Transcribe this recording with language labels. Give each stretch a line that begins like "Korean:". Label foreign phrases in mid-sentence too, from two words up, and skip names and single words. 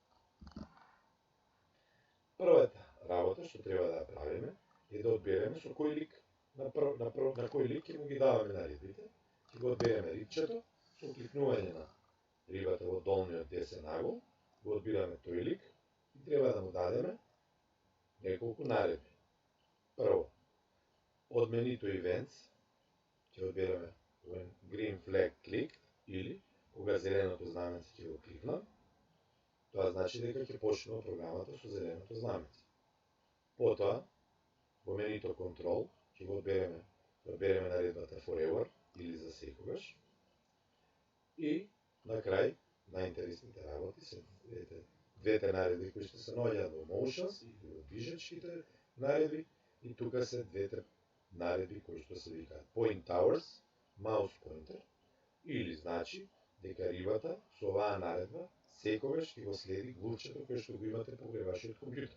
Macedonian: Првата работа што треба да ја правиме е да одбереме со кој лик на кој лик ќе му ги даваме наредбите. Ќе го одбереме рибчето со кликнување на рибата во долниот десен агол, го одбираме тој лик и треба да му дадеме неколку наредби. Прво, од менуто Events ќе одбереме
English: when green flag clicked
Macedonian: или кога зеленото знаменце ќе го кликнам. Тоа значи дека ќе почнува програмата со зеленото знаменце. Потоа, во менуто Control ќе го одбереме наредбата Forever или за секогаш. И на крај, најинтересните работи се двете наредби кои што се наоѓаат во Motions или во движечките наредби, и тука се двете наредби кои што се викаат
English: Point Towers, Mouse Pointer,
Macedonian: или значи дека рибата со оваа наредба секогаш ќе го следи глувчето кое што го имате покрај вашиот компјутер.